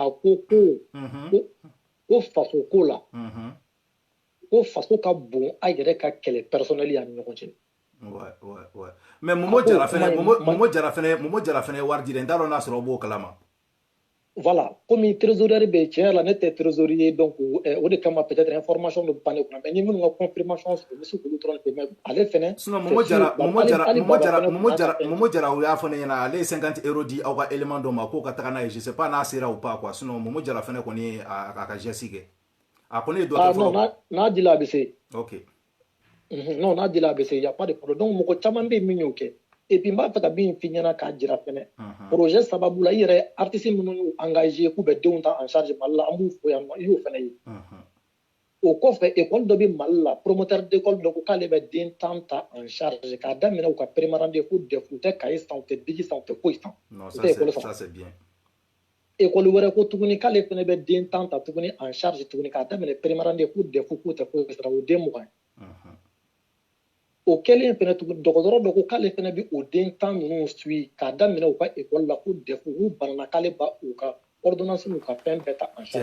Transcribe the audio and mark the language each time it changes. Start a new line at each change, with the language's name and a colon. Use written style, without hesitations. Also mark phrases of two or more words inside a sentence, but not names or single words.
Bambara: a ko faso ko la ko faso ka bon a yɛrɛ ka kɛlɛ personnel y'an ni ɲɔgɔn cɛ.
French: Ouais.
Bambara: Mais Momo Jara fɛnɛ ye wari di dɛ n t'a dɔn n'a sɔrɔ o b'o kalama.
French: Voilà comme trésorier
Bambara: bɛ tiɲɛ la ne tɛ trésorier donc o de kama peut-être information bɛ ban ne kunna mais ni minnu ka confirmation sɔrɔ n bɛ se k'olu dɔrɔn de mais ale fɛnɛ. Sinon Momo Jara o y'a fɔ ne ɲɛna ale ye 50 € di aw ka élément dɔ ma k'o ka taga n'a ye
French: je sais pas
Bambara: n'a sera
French: ou pas quoi sinon
Bambara: Momo Jara fɛnɛ kɔni ye a ka geste kɛ a kɔni ye dɔ kɛ fɔlɔ. Non n'a dila a bɛ se. Ok. Non n'a dila a bɛ se
French: y a pas de problème donc
Bambara: mɔgɔ caman bɛ yen min y'o kɛ
French: et puis
Bambara: n b'a fɛ ka min f'i ɲɛna k'a jira fɛnɛ projet sababu la i yɛrɛ artiste minnu y'u engagé k'u bɛ denw ta
French: en charge
Bambara: Mali la an b'u fo yan nɔ i y'o fɛnɛ ye o kɔfɛ école dɔ bɛ Mali la
French: promoteur d'école
Bambara: dɔ ko k'ale bɛ den 10 ta
French: en charge
Bambara: k'a daminɛ u ka prémarande fo DEF u tɛ cahier san u tɛ bigi san u tɛ foyi san.
French: Non ça c'est bien.
Bambara: école wɛrɛ ko tuguni k'ale fɛnɛ bɛ den tan ta tuguni
French: en charge
Bambara: tuguni k'a daminɛ primaire fo DEF k'o tɛ foyi sara o den 20 o kɛlen fɛnɛ tuguni dɔgɔtɔrɔ dɔ ko k'ale fɛnɛ bi o den tan ninnu suit k'a daminɛ u ka école la fo DEF n'u banana k'ale ba u ka ordonnance n'u ka fɛn bɛɛ ta
French: en charge.